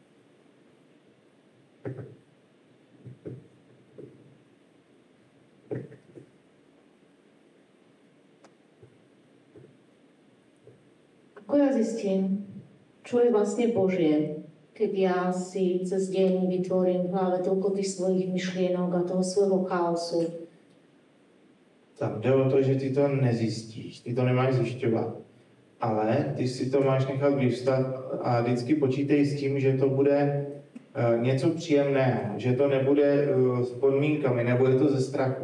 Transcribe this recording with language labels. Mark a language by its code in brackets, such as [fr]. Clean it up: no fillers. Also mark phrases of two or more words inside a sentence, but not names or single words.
[sk] Ako ja zistím, čo je vlastne Božie, keď ja si cez deň vytvorím v hlave toľko tých svojich myšlienok a toho svojho chaosu? [cs] Tam jde o to, že ty to nezjistíš, ty to nemáš zjišťovat. Ale ty si to máš nechat vyvstat a vždycky počítej s tím, že to bude něco příjemného, že to nebude s podmínkami, nebude to ze strachu.